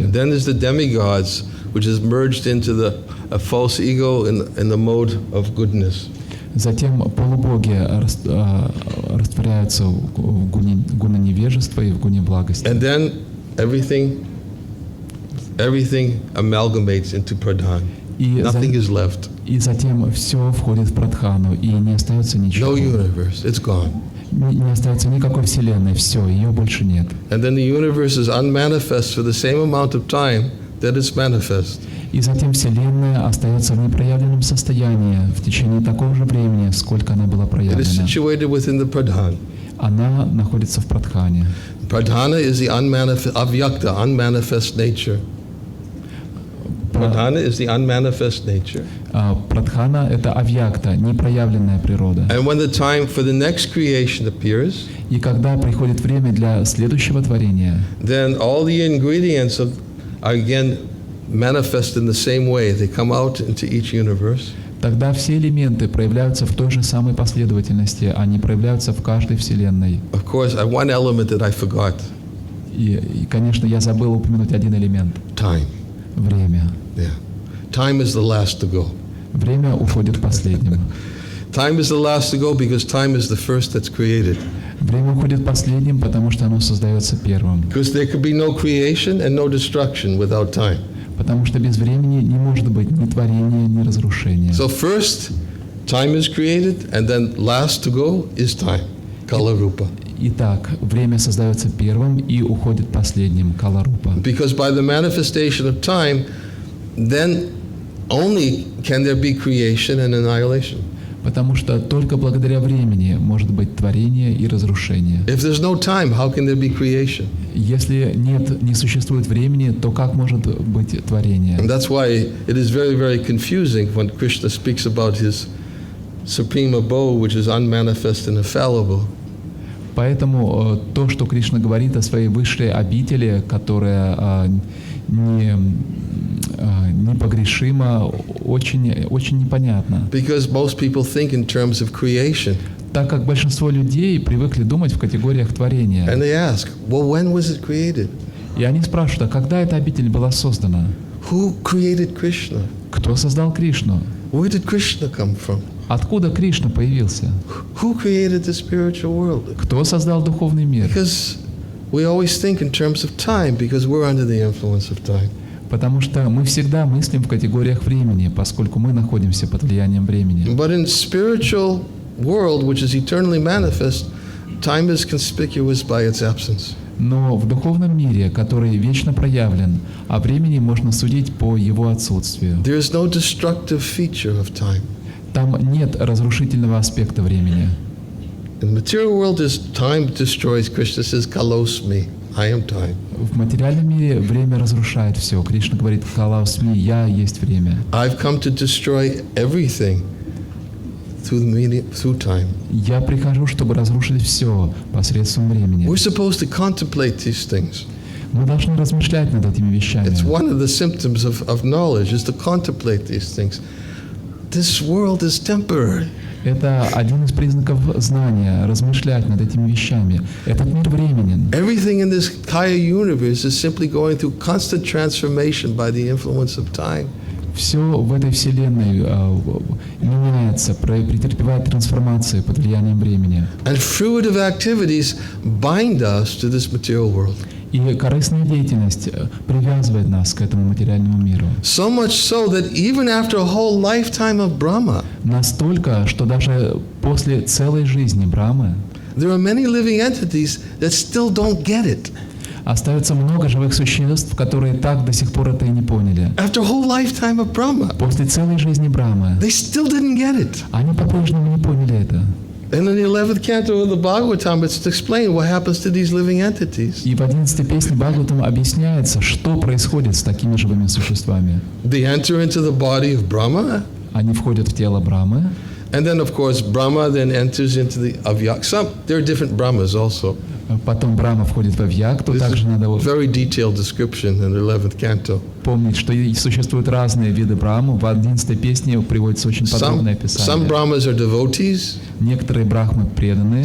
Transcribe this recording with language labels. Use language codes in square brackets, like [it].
[en] Then there's the demigods, which is merged into the false ego in the mode of goodness. [ru] Затем полубоги растворяются в гуне невежества и в гуне благости. [en] And then everything amalgamates into pradhan. Nothing is left. [ru] И затем все входит в прадхану, и не остается ничего. [en] No universe, it's gone. [ru] Не остается никакой вселенной, все, ее больше нет. [en] And then the universe is unmanifest for the same amount of time that it's manifest. [ru] И затем вселенная остается в непроявленном состоянии в течение такого же времени, сколько она была [en] It is [ru] проявлена. [en] situated within the pradhan. [ru] Она находится в прадхане. [en] Pradhana is the avyakta, unmanifest nature. Pradhana is the unmanifest nature. [ru] Прадхана — это авьякта, непроявленная природа. [en] And when the time for the next creation appears, [ru] И когда приходит время для следующего творения, [en] then all the ingredients are again manifest in the same way. They come out into each universe. [ru] тогда все элементы проявляются в той же самой последовательности, они проявляются в каждой вселенной. [en] Of course, one element that I forgot: [ru] И, конечно, я забыл упомянуть один элемент — [en] time. [ru] время. [en] Yeah, time is the last to go. [ru] Время уходит последним. [en] Time is the last to go because time is the first that's created. [ru] Время уходит последним, потому что оно создается первым. [en] Because there could be no creation and no destruction without time. [ru] Потому что без времени не может быть ни творения, ни разрушения. [en] So first, time is created, and then last to go is time, kala rupa. [ru] Итак, время создается первым и уходит последним, кала-рупа. [en] Because by the manifestation of time, then only can there be creation and annihilation. [ru] Потому что только благодаря времени может быть творение и разрушение. [en] If there's no time, how can there be creation? [ru] Если не существует времени, то как может быть творение? [en] And that's why it is very, very confusing when Krishna speaks about his supreme abode, which is unmanifest and infallible. [ru] Поэтому то, что Кришна говорит о своей высшей обители, которая непогрешима, очень непонятно. [en] Because most people think in terms of creation. [ru] Так как большинство людей привыкли думать в категориях творения. [en] And they ask, well, when was it created? [ru] И они спрашивают, а когда эта обитель была создана? [en] Who created Krishna? [ru] Кто создал Кришну? [en] Where did Krishna come from? [ru] Откуда Кришна появился? [en] Who created the spiritual world? [ru] Кто создал духовный мир? [en] Because we always think in terms of time, because we're under the influence of time. [ru] Потому что мы всегда мыслим в категориях времени, поскольку мы находимся под влиянием времени. [en] But in spiritual world, which is eternally manifest, time is conspicuous by its absence. [ru] Но в духовном мире, который вечно проявлен, о времени можно судить по его отсутствию. [en] There is no destructive feature of time. [ru] Там нет разрушительного аспекта времени. [en] In the material world, time destroys. Krishna says, "Kalos me." I am time. [ru] В материальном мире время разрушает все. Кришна говорит: «Калаусми, я есть время». [en] I've come to destroy everything through time. [ru] Я прихожу, чтобы разрушить все посредством времени. [en] We're supposed to contemplate these things. [ru] Мы должны размышлять над этими вещами. [en] It's one of the symptoms of knowledge, is to contemplate these things. This world is temporary. [ru] Это один из признаков знания, размышлять над этими вещами. Этот мир временен. [en] Everything in this Kaya universe is simply going through constant transformation by the influence of time. [ru] Все в этой вселенной меняется, претерпевает трансформации под влиянием времени. [en] And fruitive activities bind us to this material world. [ru] И корыстная деятельность привязывает нас к этому материальному миру. [en] So much so that even after a whole lifetime of Brahma, [ru] Настолько, что даже после целой жизни Брамы [en] there are many living entities that still don't get it. [ru] остается много живых существ, которые так до сих пор это и не поняли. [en] After a whole lifetime of Brahma, [ru] После целой жизни Брамы [en] they still didn't get it. [ru] они по-прежнему не поняли это. [en] And in the 11th canto of the Bhagavatam, it's explained what happens to these living entities. [ru] И в 11-й песне Бхагаватам объясняется, что происходит с такими живыми существами. [en] They enter into the body of Brahma, [ru] Они входят в тело Брамы, [en] and then, of course, Brahma then enters into the Avyak. There are different Brahmas also. [ru] потом Брама входит в Авьякту. [en] This [ru] Также [en] is [ru] надо [en] very detailed description in the 11th canto. [ru] помнить, что существуют разные виды Брамы. В 11-й песне приводится очень подробное [en] Some [ru] описание. [en] Brahmas are devotees. [ru] Некоторые брахмы преданные,